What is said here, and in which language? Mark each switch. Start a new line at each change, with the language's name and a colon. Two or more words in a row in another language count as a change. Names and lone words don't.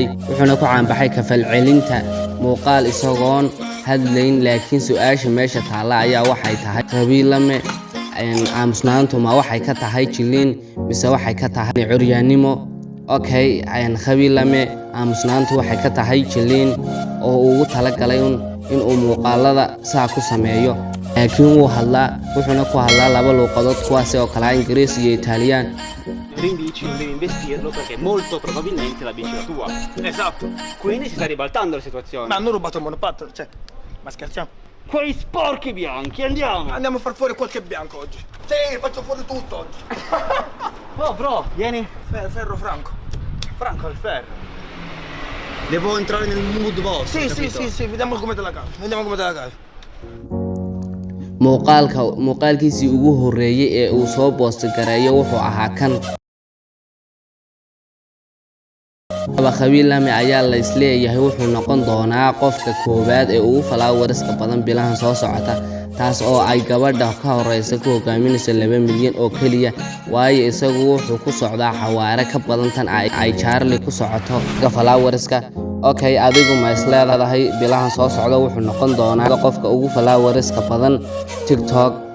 Somali: wuxuuna ku caanbaxay ka falcelinta muuqaal isagoon hadlayn laakiin su'aasha meesha taala ayaa waxay tahay qabiilame aamusnaantu ma waxay ka tahay jiliin mise waxay ka tahay curyaanimo okay qabiilame aamusnaantu waxay ka tahay jiliin oo uu talagalay in uu muuqaalada saa ku sameeyo laakiin uu hadlaa wuxuuna ku hadlaa laba luqadood kuwaas oo kala Ingiriis iyo Italian
Italian: quindi dici non devi investirlo perché molto probabilmente la vinci la tua. Esatto. Quindi si sta ribaltando la situazione. Ma hanno rubato il monopattino, cioè, ma scherziamo? Quei sporchi bianchi, andiamo! Andiamo a far fuori qualche bianco oggi. Sì, faccio fuori tutto oggi. Bro, vieni. Ferro Franco. Franco al ferro. Devo entrare nel mood vostro. Sì, vediamo come te la cavi.
Somali: muuqaalkiisii ugu horeeyay ee uu soo post gareeyo wuxuu ahaa kan qabiilame ayaa la isleeyahay wuxuu noqon doonaa qofka koowaad ee ugu followerska badan bilahan soo socota taas oo ay gabadha ka horeysa ku hogaaminayso 2 milyan oo kaliya waayo isagu wuxuu ku socdaa xawaare ka badan tan ay Charlie ku socoto followerska okay adigu ma isleedahay bilahan soo socda wuxuu noqon doonaa qofka ugu followerska badan TikTok